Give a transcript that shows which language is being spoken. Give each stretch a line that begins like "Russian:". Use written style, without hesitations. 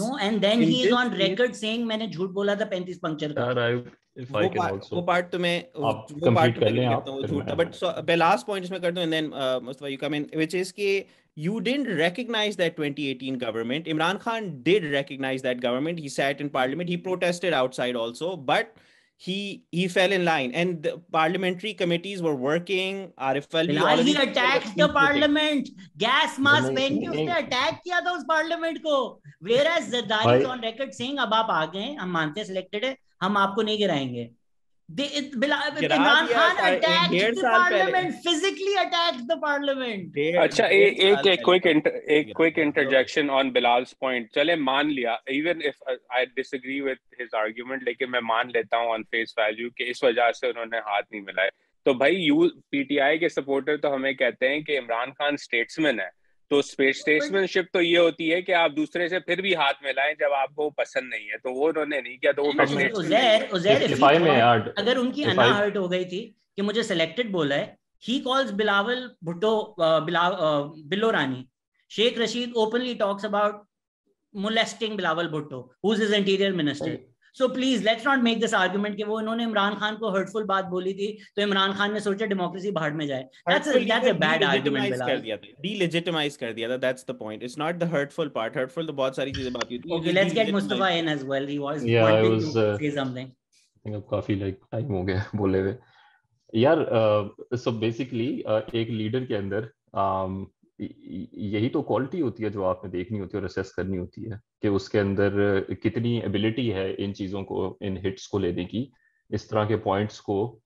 English: No, and then he is on record saying
Urdu: میں نے جھوٹ بولا تھا 35 پنکچر کا. وہ پارٹ تو میں کرتا ہوں جھوٹ, بٹ میں لاسٹ پوائنٹ اس میں کرتا ہوں
English: and then Mustafa you come in, which is
Urdu: کہ
English: you didn't recognize that 2018 government. Imran Khan did recognize that government. He sat in parliament, he protested outside also, but he fell in line and the parliamentary committees were working. Arif Alvi he attacked the parliament, gas mask
Urdu: پہن کے اس نے attack کیا تھا اس parliament کو,
English: whereas Zardari is on record saying
Urdu: اب آپ آ گئے, ہم مانتے ہیں سلیکٹڈ ہے, ہم آپ کو نہیں گرائیں گے.
English: Imran Khan attacked the parliament, physically attacked the parliament.
Urdu: اچھا ایک
English: quick interjection on Bilal's point.
Urdu: چلے مان لیا,
English: even if I disagree with his argument,
Urdu: لیکن میں مان لیتا ہوں
English: on face value
Urdu: کہ اس وجہ سے انہوں نے ہاتھ نہیں ملائے. تو بھائی PTI کے سپورٹر تو ہمیں کہتے ہیں کہ عمران خان اسٹیٹسمین ہے, تو اسٹیٹسمین شپ تو یہ ہوتی ہے کہ آپ دوسرے سے پھر بھی ہاتھ ملائیں جب آپ کو پسند نہیں ہے, تو وہ انہوں نے نہیں کیا. تو اگر ان کی انا ہرٹ ہو گئی تھی کہ مجھے سلیکٹڈ بولا ہے,
English: he calls
Urdu: Bilawal Bhutto blue Rani.
English: Sheikh Rashid openly talks about molesting Bilawal Bhutto who's his interior minister. So please let's not make this argument
Urdu: کہ وہ انہوں نے عمران خان کو hurtful بات بولی تھی تو عمران خان نے سوچا ڈیموکریسی بھاڑ میں جائے.
English: That's a bad argument.
Urdu: Delegitimize کر دیا تھا.
English: That's the point. It's not the hurtful part.
Urdu: Hurtful تو بہت ساری چیزیں بات ہوتی ہیں.
English: Okay, let's get Mustafa in as well. He was wanting to say something. I think
Urdu: اب کافی ٹائم ہو گیا بولے ہوئے. یار
English: so basically
Urdu: ایک لیڈر کے اندر یہی تو کوالٹی ہوتی ہے جو آپ نے دیکھنی ہوتی ہے اور اسیس کرنی ہوتی ہے کہ اس کے اندر کتنی ایبلٹی ہے ان چیزوں کو, ان ہٹس کو لینے کی, اس طرح کے پوائنٹس کو